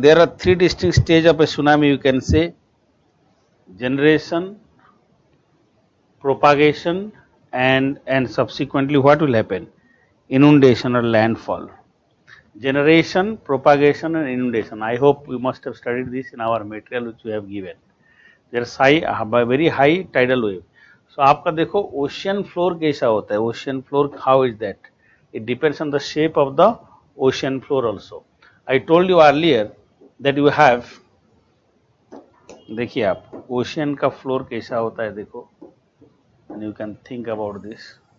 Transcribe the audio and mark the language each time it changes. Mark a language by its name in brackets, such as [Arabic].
[English] There are three distinct stages of a tsunami, you can say: generation, propagation, and subsequently what will happen? Inundation or landfall. Generation, propagation and inundation. I hope you must have studied this in our material which we have given. There is very high tidal wave. [Hindi] So आपका देखो ocean floor कैसा होता है? [English] Ocean floor, how is that? It depends on the shape of the ocean floor also. I told you earlier that you have, [Hindi] देखिए आप ocean का floor कैसा होता है देखो, [English] and you can think about this.